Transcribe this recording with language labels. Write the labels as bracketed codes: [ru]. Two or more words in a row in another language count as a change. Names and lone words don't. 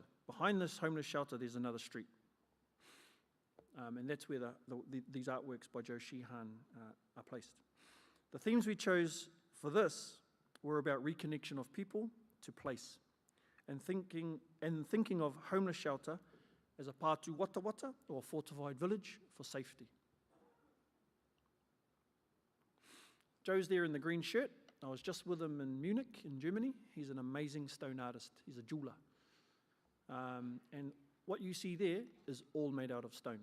[en] Behind this homeless shelter, there's another street. And that's where these artworks by Joe Sheehan are placed. The themes we chose for this were about reconnection of people to place, and thinking of homeless shelter as a [mi] pātu wata wata, [en] or fortified village for safety. Joe's there in the green shirt. I was just with him in Munich, in Germany. He's an amazing stone artist. He's a jeweler. And what you see there is all made out of stone.